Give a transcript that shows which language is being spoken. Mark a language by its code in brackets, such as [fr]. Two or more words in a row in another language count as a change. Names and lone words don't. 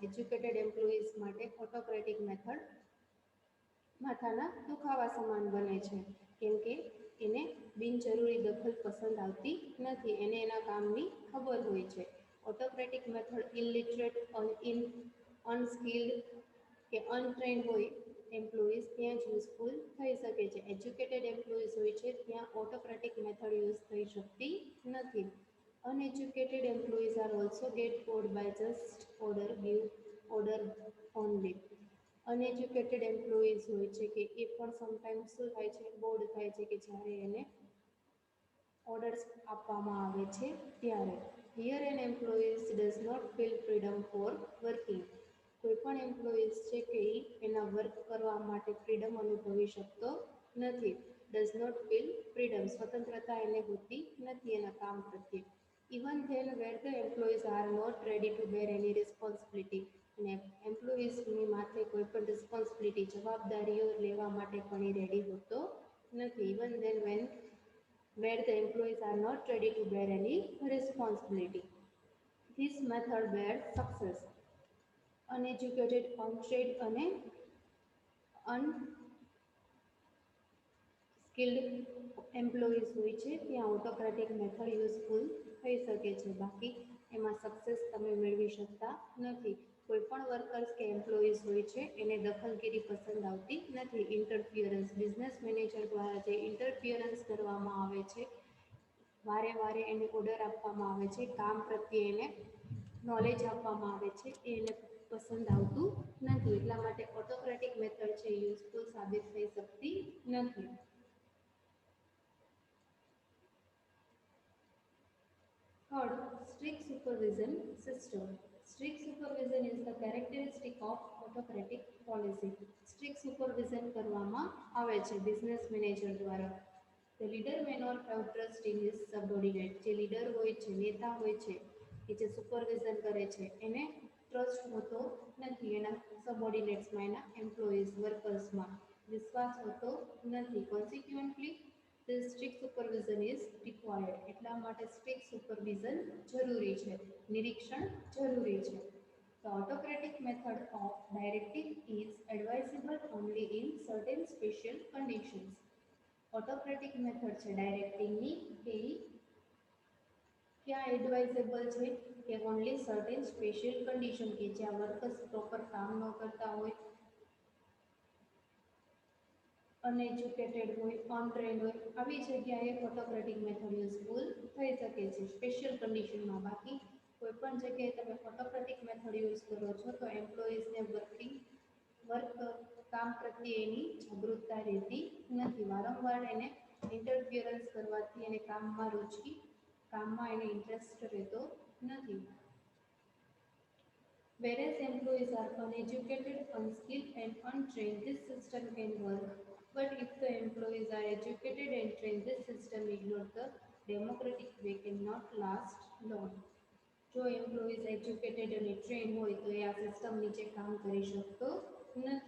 [en] educated employees [gu] માટે [en] autocratic method [gu] માથાના દુખાવા સમાન બને છે, કેમ કે એને બિનજરૂરી દખલ પસંદ આવતી નથી, એને એના કામની ખબર હોય છે. [en] autocratic method illiterate, unskilled [gu] કે અનટ્રેન્ડ હોય એમ્પ્લોઈઝ ત્યાં જ યુઝફુલ થઈ શકે છે. [en] educated employees [gu] હોય છે ત્યાં [en] autocratic method use [gu] થઈ શકતી નથી. [en] Uneducated employees are also get bored by just give order only. uneducated employees [gu] હોય છે કે એ પણ સમટાઈમ્સ શું થાય છે, બોર્ડ થાય છે કે જ્યારે એને ઓર્ડર્સ આપવામાં આવે છે ત્યારે. [en] here an employees does not feel freedom for working. [gu] કોઈ પણ એમ્પ્લોઈઝ છે કે એ એના વર્ક કરવા માટે ફ્રીડમ અનુભવી શકતો નથી. [en] does not feel freedom, [gu] સ્વતંત્રતા એને હોતી નથી એના કામ પ્રત્યે. [en] even then where the employees are not ready to bear any responsibility. [gu] અને એમ્પ્લોઈઝની માથે કોઈ પણ રિસ્પોન્સિબિલિટી જવાબદારીઓ લેવા માટે પણ એ રેડી હોતો નથી. [en] even then when where the employees are not ready to bear any responsibility. This method bears success. Uneducated, untrained [gu] અને [en] skilled employees [gu] હોય છે ત્યાં [en] autocratic method useful [gu] થઈ શકે છે. બાકી એમાં સક્સેસ તમે મેળવી શકતા નથી. કોઈ પણ વર્કર્સ કે એમ્પ્લોઈઝ હોય છે એને દખલગીરી પસંદ આવતી નથી. ઇન્ટરફિયરન્સ, [en] business manager [gu] દ્વારા જે ઇન્ટરફિયરન્સ કરવામાં આવે છે, વારે વારે એને ઓર્ડર આપવામાં આવે છે, કામ પ્રત્યે એને નોલેજ આપવામાં આવે છે, એ એને પસંદ આવતું નથી. એટલા માટે [en] autocratic method [gu] છે યુઝફુલ સાબિત થઈ શકતી નથી. [en] Third, strict supervision system. Strict supervision is the characteristic of autocratic policy. Strict supervision [gu] કરવામાં આવે છે [en] business manager [gu] દ્વારા. [en] The leader may not have trust in his subordinate. [gu] જે લીડર હોય છે, નેતા હોય છે, કે જે સુપરવિઝન કરે છે, એને ટ્રસ્ટ હોતો નથી એના સબઓર્ડિનેટ્સમાં, એના [en] employees, workers [gu] વિશ્વાસ હોતો નથી. [en] કોન્સિક્વન્ટલી the strict supervision is required. [gu] એટલા માટે [en] strict supervision [gu] જરૂરી છે, નિરીક્ષણ જરૂરી છે. [en] The autocratic method of directing is advisable only in certain special conditions. autocratic method [gu] છે ડાયરેક્ટિંગની એ ક્યાં એડવાઇઝેબલ છે કે [en] only certain special condition [gu] કે જ્યાં [en] workers proper [gu] કામ ન કરતા હોય, અનએજ્યુકેટેડ હોય, અનટ્રેન્ડ હોય, આવી જગ્યાએ [en] autocratic method useful [gu] થઈ શકે છે [en] special condition. [gu] બાકી કોઈ પણ જગ્યાએ તમે [en] autocratic method use [gu] કરો છો તો [en] employees work [gu] કામ પ્રત્યે એની જાગૃતતા રહેતી નથી. વારંવાર એને ઇન્ટરફિયરન્સ કરવાથી એને કામમાં એને ઇન્ટરેસ્ટ રહેતો નથી. [en] Whereas employees are uneducated, unskilled and untrained, this system can work. But if the employees are educated and trained, this system ignores the democratic way cannot last long. [gu] જો [en] employees educated [gu] અને ટ્રેન હોય તો એ આ સિસ્ટમ નીચે કામ કરી શકતો નથી.